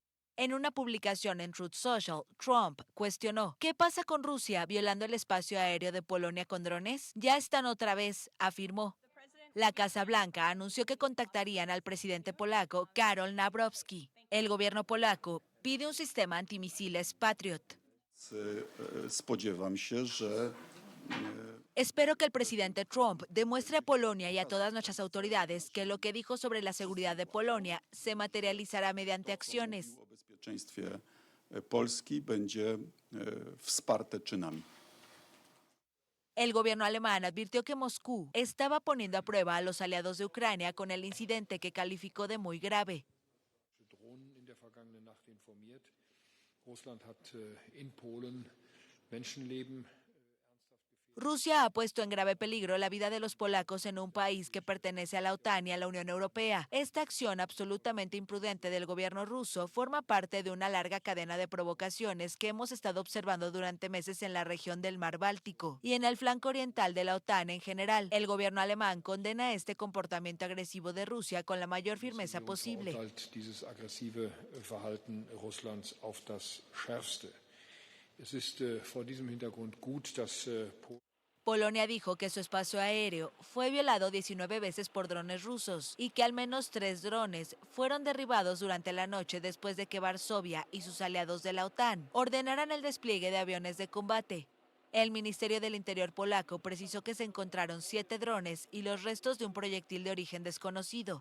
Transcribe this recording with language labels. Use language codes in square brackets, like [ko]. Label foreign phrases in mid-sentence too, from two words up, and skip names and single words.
[es] En una publicación en Truth Social, Trump cuestionó: ¿qué pasa con Rusia violando el espacio aéreo de Polonia con drones? Ya están otra vez, afirmó. La Casa Blanca anunció que contactarían al presidente polaco Karol Nawrocki. El gobierno polaco pide un sistema antimisiles Patriot. [pl] Spodziewam się, że [es] Espero que el presidente Trump demuestre a Polonia y a todas nuestras autoridades que lo que dijo sobre la seguridad de Polonia se materializará mediante acciones. [pl] o bezpieczeństwie Polski będzie wsparte czynami. [es] El gobierno alemán advirtió que Moscú estaba poniendo a prueba a los aliados de Ucrania con el incidente que calificó de muy grave. [de] Drohnen in der vergangenen Nacht informiert. Russland hat in Polen Menschenleben. [es] Rusia ha puesto en grave peligro la vida de los polacos en un país que pertenece a la OTAN y a la Unión Europea. Esta acción absolutamente imprudente del gobierno ruso forma parte de una larga cadena de provocaciones que hemos estado observando durante meses en la región del Mar Báltico y en el flanco oriental de la OTAN en general. El gobierno alemán condena este comportamiento agresivo de Rusia con la mayor firmeza posible. [de] Dieses aggressive Verhalten Russlands auf das Schärfste. Es ist vor diesem Hintergrund gut, dass [es] Polonia dijo que su espacio aéreo fue violado 19 veces por drones rusos y que al menos 3 drones fueron derribados durante la noche después de que Varsovia y sus aliados de la OTAN ordenaran el despliegue de aviones de combate. El Ministerio del Interior polaco precisó que se encontraron 7 drones y los restos de un proyectil de origen desconocido.